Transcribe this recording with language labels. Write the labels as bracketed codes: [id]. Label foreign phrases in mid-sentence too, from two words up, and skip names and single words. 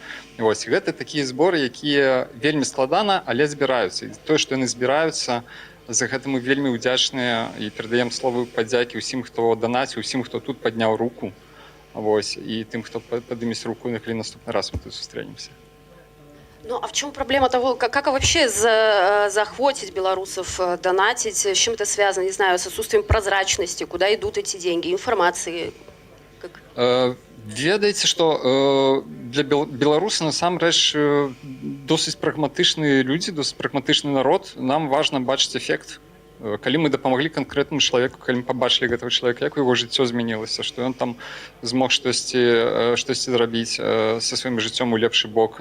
[be] Вось, гэта такія зборы, якія вельмі складана, але збіраюцца. І тое, што яны збіраюцца, за гэта мы вельмі ўдзячныя і перадаем словы падзякі ўсім, хто данаціў, усім, хто тут падняў руку. Вось, і тым, хто падымець руку, калі наступны раз мы тут сустрэнемся. [ru] Ну, а в чем проблема того, как вообще захватить белорусов, донатить, с чем это связано, не знаю, с отсутствием прозрачности, куда идут эти деньги, информации? [be] Ведаеце, што для беларуса насамрэч досыць прагматычныя людзі, досыць прагматычны народ. Нам важна бачыць эфект. Калі мы дапамаглі канкрэтнаму чалавеку, калі мы пабачылі гэтага чалавека, як у яго жыццё змянілася, што ён там змог штосьці зрабіць са сваім жыццём у лепшы бок.